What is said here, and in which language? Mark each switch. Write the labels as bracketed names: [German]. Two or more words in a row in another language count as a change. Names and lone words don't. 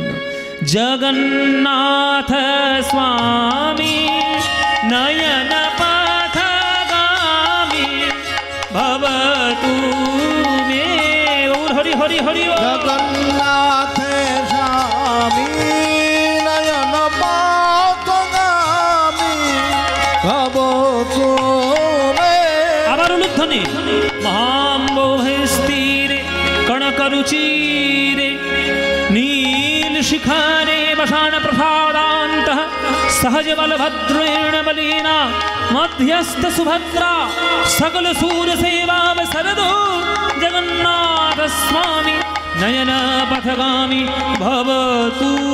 [Sanskrit] জগন্নাথ স্বামী নয়ন পথগামী ভবতু মে। হরি হরি হরি। জগন্নাথ স্বামী নয়ন পথগামী ভবতু মে। [Bangla] আবার উলুধ্বনি। [Sanskrit] महाम्बोभिस्तीरे कणकरुचिरे नीलशिखरे वसान प्रसादान्तः सहज बलभद्रेण बलिना मध्यस्थ सुभद्रा सकल सूर्य सेवा सरदो जगन्नाथ स्वामी नयन पथगामी भवतु